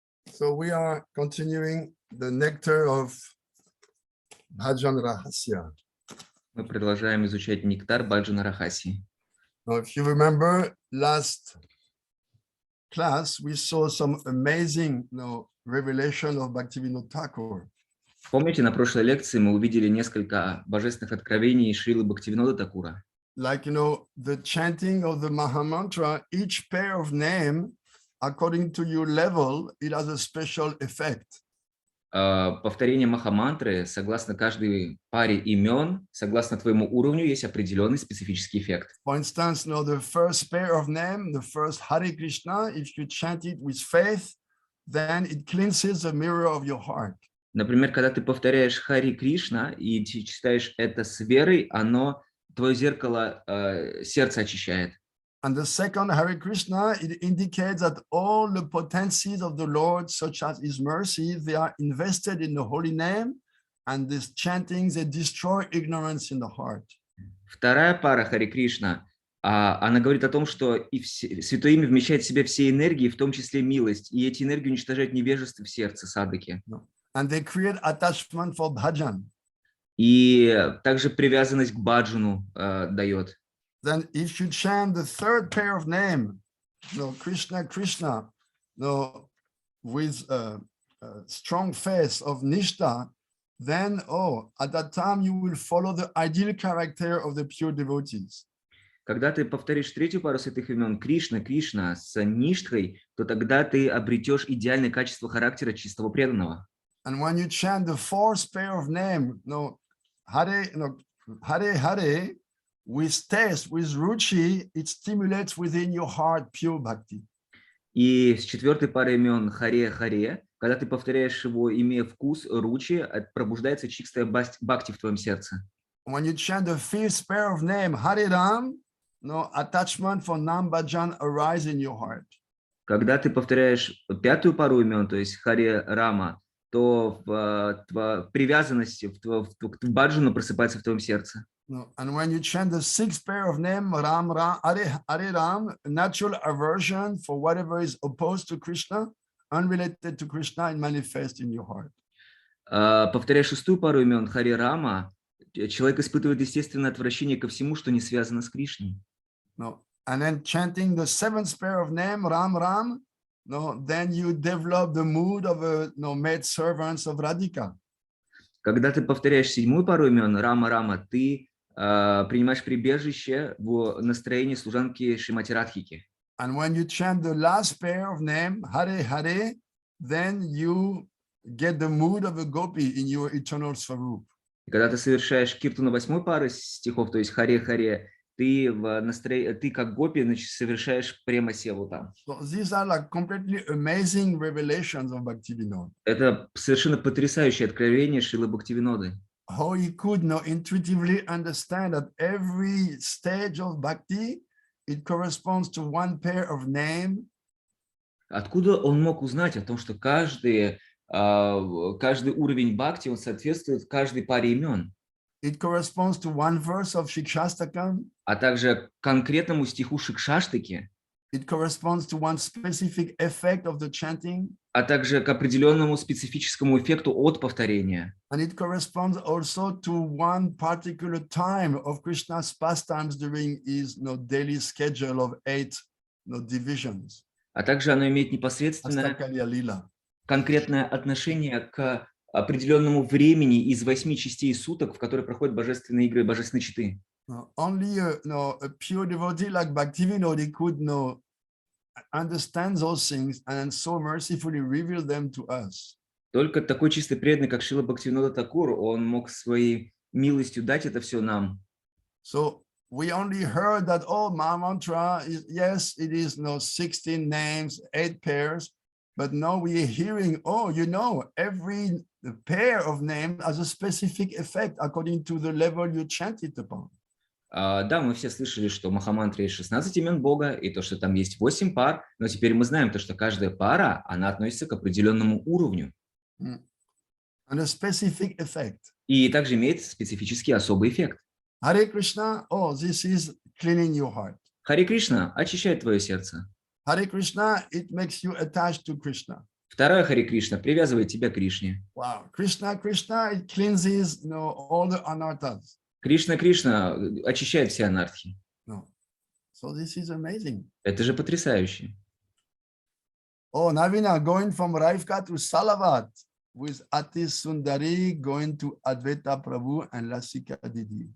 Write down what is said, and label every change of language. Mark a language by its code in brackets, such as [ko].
[en] So we are continuing the nectar of Bhajana-Рахасья. [ru] Мы продолжаем изучать нектар Бхаджана-Рахасьи. [en] Now, if you remember, last class we saw some amazing, revelation of Bhaktivinoda Thakur. [ru] Помните, на прошлой лекции мы увидели несколько божественных откровений Шрилы Бхактивиноды Тхакура. [en] Like, the chanting of the Mahamantra, each pair of name, according to your level, it has a special effect. [ru] Повторение махамантры, согласно каждой паре имен, согласно твоему уровню, есть определенный специфический эффект. [en] For instance, the first pair of name, the first Hare Krishna, if you chant it with faith, then it cleanses the mirror of your heart. [ru] Например, когда ты повторяешь Хари Кришна и читаешь это с верой, оно твое зеркало сердце очищает. [en] And the second Hare Krishna, it indicates that all the potencies of the Lord, such as His mercy, they are invested in the holy name, and these chantings, they destroy ignorance in the heart. [ru] Вторая пара Харе Кришна, она говорит о том, что и Святое Имя вмещает в себя все энергии, в том числе милость, и эти энергии уничтожают невежество в сердце садаки. [en] And they create attachment for bhajan. [ru] И также привязанность к баджану дает. [en] Then if you chant the third pair of name, Krishna, Krishna, with a strong face of nishta, then, at that time you will follow the ideal character of the pure devotees. [ru] Когда ты повторишь третью пару святых имен Кришна, Кришна с ништхой, то тогда ты обретешь идеальное качество характера чистого преданного. [en] And when you chant the fourth pair of name, Hare, Hare, Hare, with taste, with ruchi, it stimulates within your heart pure bhakti. [ru] И с четвертой парой имен Харе, Харе, когда ты повторяешь его, имея вкус, ручи, пробуждается чистая бхакти в твоем сердце. [en] When you chant the fifth pair of name, Hare Ram, attachment for Nam Bhajan arise in your heart. [ru] Когда ты повторяешь пятую пару имен, то есть Харе Рама, то привязанность к баджану просыпается в твоем сердце. [en] And when you chant the sixth pair of name, Ram, Ram, Hare Ram, natural aversion for whatever is opposed to Krishna, unrelated to Krishna, it manifests in your heart. [ru] Повторяя шестую пару имен Харе Рама, человек испытывает естественное отвращение ко всему, что не связано с Кришной. [en] And then chanting the seventh pair of name, Ram, Ram, then you develop the mood of a maid servants of Radhika. [ru] Когда ты повторяешь седьмую пару имен Рама, Рама, ты принимаешь прибежище в настроении служанки Шримати Радхики. [en] And when you chant the last pair of name, Hare, Hare, then you get the mood of a gopi in your eternal swarup. [ru] И когда ты совершаешь киртану восьмой пары стихов, то есть Харе, Харе, ты как гопи, значит, совершаешь према-севу там. [en] So these are like completely amazing revelations of Bhaktivinoda. [ru] Это совершенно потрясающее откровение Шрилы Бхактивиноды. [en] How he could intuitively understand that every stage of bhakti, it corresponds to one pair of name. [ru] Откуда он мог узнать о том, что каждый уровень бхакти, он соответствует каждой паре имен? [en] It corresponds to one verse of Shikshastakam. [ru] А также конкретному стиху Шикшаштаки. [en] It corresponds to one specific effect of the chanting. [ru] А также к определенному специфическому эффекту от повторения. [en] And it corresponds also to one particular time of Krishna's pastimes during his daily schedule of 8 divisions. [ru] А также оно имеет непосредственное конкретное отношение к определенному времени из 8 частей суток, в которые проходят божественные игры, божественные читы. [en] Only a pure devotee like Bhaktivinoda could understand those things and so mercifully reveal them to us. [ru] Только такой чистый преданный, как Шрила Бхактивинода Тхакур, он мог своей милостью дать это все нам. [en] So we only heard that my mantra is, yes, it is 16 names, 8 pairs, but now we are hearing, every pair of names has a specific effect according to the level you chant it upon. [ru] Да, мы все слышали, что в Махамантре есть 16 имен Бога, и то, что там есть 8 пар, но теперь мы знаем то, что каждая пара, она относится к определенному уровню. [en] And a specific effect. [ru] И также имеет специфический особый эффект. [en] Hare Krishna, this is cleaning your heart. [ru] Харе Кришна очищает твое сердце. [en] Hare Krishna, it makes you attached to Krishna. [ru] Второе Харе Кришна привязывает тебя к Кришне. [en] Wow, Krishna, it cleanses all the anarthas. [ru] Кришна, Кришна очищает все анархии. [en] So this is amazing. [ru] Это же потрясающе. [en] Navina, going from Raivka to Salavat with Ati Sundari going to Advaita Prabhu and Lasika Didi.